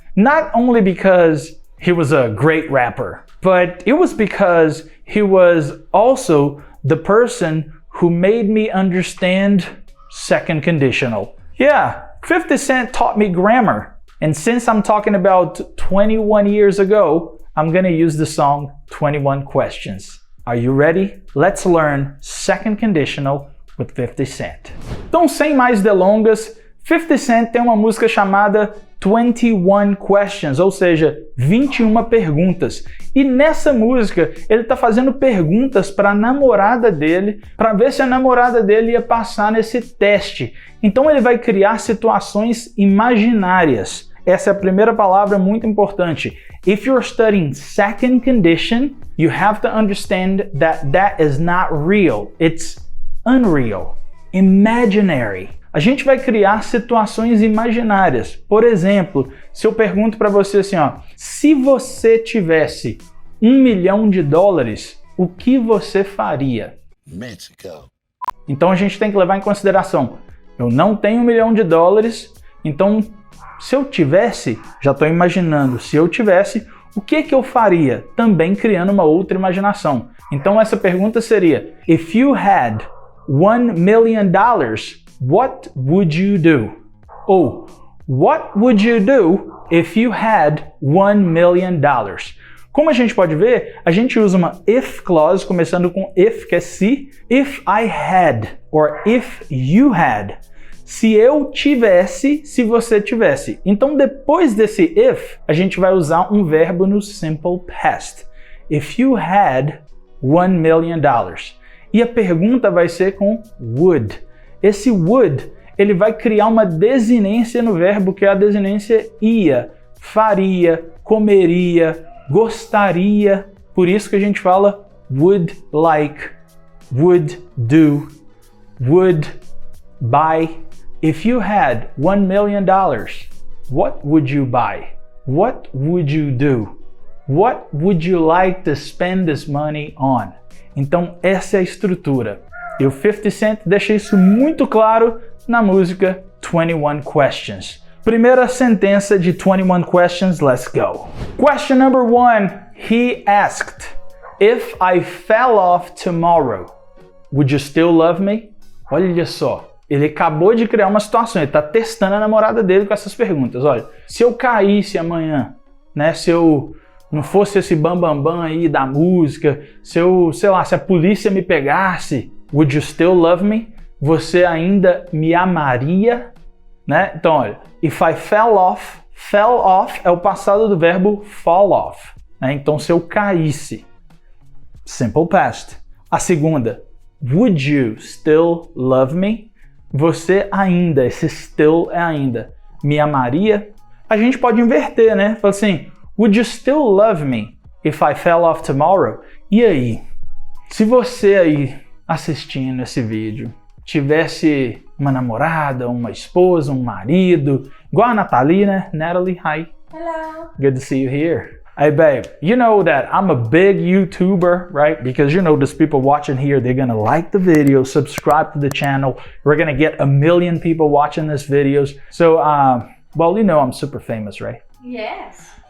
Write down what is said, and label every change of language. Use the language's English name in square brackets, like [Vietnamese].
[English] Not only because he was a great rapper, but it was because he was also the person who made me understand second conditional. Yeah, 50 Cent taught me grammar. And since I'm talking about 21 years ago, I'm gonna use the song 21 Questions. Are you ready? Let's learn second conditional with 50 Cent. [Portuguese] Então, sem mais delongas, 50 Cent tem uma música chamada 21 Questions, ou seja, 21 perguntas. E nessa música, ele tá fazendo perguntas para a namorada dele, para ver se a namorada dele ia passar nesse teste. Então ele vai criar situações imaginárias. Essa é a primeira palavra muito importante. [English] If you're studying second condition, you have to understand that that is not real. It's unreal, imaginary. [Portuguese] A gente vai criar situações imaginárias. Por exemplo, se eu pergunto para você assim, ó, se você tivesse $1 milhão, o que você faria? [English] Mexico. [Portuguese] Então a gente tem que levar em consideração, eu não tenho $1 milhão, então se eu tivesse, já estou imaginando, se eu tivesse, o que eu faria? Também criando uma outra imaginação. Então essa pergunta seria, [English] if you had $1 million, what would you do? [Portuguese] Ou, [English] what would you do if you had $1 million? [Portuguese] Como a gente pode ver, a gente usa uma if clause, começando com if, que é se. [English] If I had, or if you had. [Portuguese] Se eu tivesse, se você tivesse. Então, depois desse if, a gente vai usar um verbo no simple past. [English] If you had $1 million. [Portuguese] E a pergunta vai ser com would. Esse would, ele vai criar uma desinência no verbo, que é a desinência ia, faria, comeria, gostaria. Por isso que a gente fala [English] would like, would do, would buy. If you had $1 million, what would you buy? What would you do? What would you like to spend this money on? [Portuguese] Então essa é a estrutura. E o 50 Cent deixa isso muito claro na música 21 Questions. Primeira sentença de 21 Questions, [English] let's go. Question number 1, he asked, if I fell off tomorrow, would you still love me? [Portuguese] Olha só, ele acabou de criar uma situação, ele está testando a namorada dele com essas perguntas. Olha, se eu caísse amanhã, né, se eu não fosse esse bambambam aí da música, se eu, sei lá, se a polícia me pegasse, [English] would you still love me? [Portuguese] Você ainda me amaria? Né? Então, olha, [English] if I fell off [Portuguese] é o passado do verbo [English] fall off. [Portuguese] Né? Então, se eu caísse, simple past. A segunda, [English] would you still love me? [Portuguese] Você ainda, esse still é ainda, me amaria? A gente pode inverter, né? Fala assim, [English] would you still love me if I fell off tomorrow? [Portuguese] E aí? Se você aí assistindo esse vídeo tivesse uma namorada, uma esposa, um marido, igual a Nathalie, né? [English] Natalie, hi. Hello. Good to see you here. Hey babe, you know that I'm a big YouTuber, right? Because you know there's people watching here, they're gonna like the video, subscribe to the channel. We're gonna get 1 million people watching this videos. So, well, you know I'm super famous, right? Yes.